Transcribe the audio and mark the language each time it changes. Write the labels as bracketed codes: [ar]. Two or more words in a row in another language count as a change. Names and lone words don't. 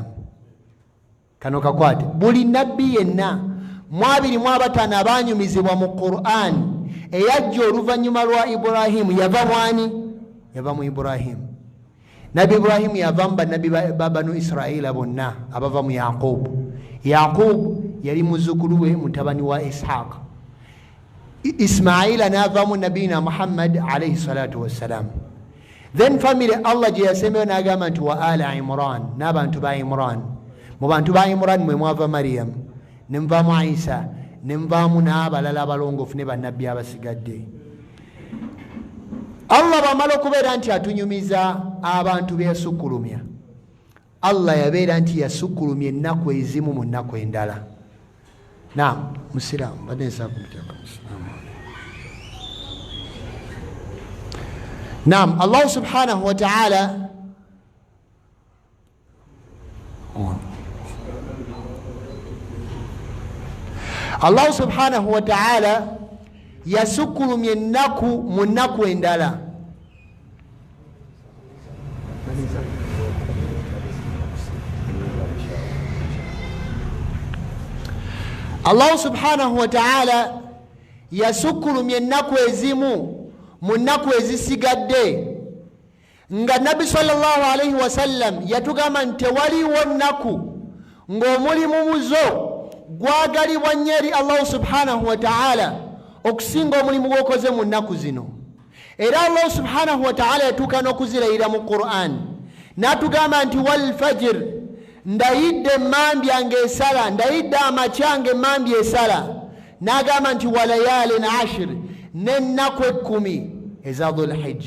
[lg] Kano kakwate buli nabbi yenna mu 25 abanyumizibwa mu Qur'an eyajja oluvannyuma lwa Ibrahim yava mwani? Yava mu Ibrahim. Nabi Ibrahim yava mu bannabbi ba Banu Israila bonna abava mu Yaqub. Yaqub yali muzzukulu we mutabani wa Ishaq. Ismaila n'avamu nabina Muhammad [ar] عليه الصلاة والسلام. [en] Then family [lg] Allah gye yasembeyo n'agamba nti [ar] وآل عمران, [lg] n'abantu ba Imran. Mu bantu ba Imran mwe mwava Maryam, ne muvaamu Isa, ne muvaamu n'abalala abalongoofu ne bannabbi abasigadde. Allah bw'amala okubeera nti atunyumiza abantu be yasukkulumya, Allah yabeera nti yasukkulumya ennaku ezimu mu nnaku endala. Naam, Musiraamu badde nsaba kumuteka Musiraamu. Naam, [ar] الله سبحانه وتعالى الله سبحانه وتعالى [lg] yasukkulumya ennaku mu nnaku endala. [ar] الله سبحانه وتعالى [lg] yasukkulumya ennaku ezimu mu nnaku ezisigadde nga Nabbi [ar] صلى الله عليه وسلم [lg] yatugamba nti tewaliwo nnaku ng'omulimu muzo gwagalibwa nnyo eri [ar] الله سبحانه وتعالى [lg] okusinga omulimu gw'okoze mu nnaku zino. Era [ar] الله سبحانه وتعالى [lg] yatuuka n'okuzirayira mu Qur'an n'atugamba nti [ar] والفجر, [lg] ndayidde emmambya ng'esala, ndayidde amakya ng'emmambya esala, n'agamba nti [ar] وليال عشر, [lg] n'ennaku 10 eza Dhul-Hijja.